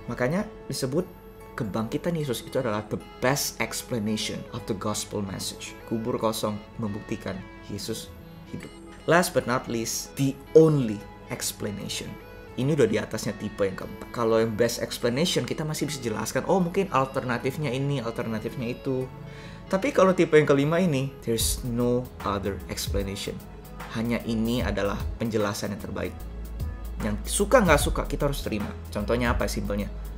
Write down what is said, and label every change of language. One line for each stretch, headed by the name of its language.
Indonesian: Makanya disebut kebangkitan Yesus itu adalah
English: the best explanation of the gospel message.
Indonesian: Kubur kosong membuktikan Yesus hidup.
English: Last but not least, the only explanation.
Indonesian: Ini udah di atasnya tipe yang keempat. Kalau yang best explanation kita masih bisa jelaskan, oh mungkin alternatifnya ini, alternatifnya itu. Tapi kalau tipe yang kelima ini,
English: there's no other explanation.
Indonesian: Hanya ini adalah penjelasan yang terbaik. Yang suka nggak suka kita harus terima. Contohnya apa simpelnya?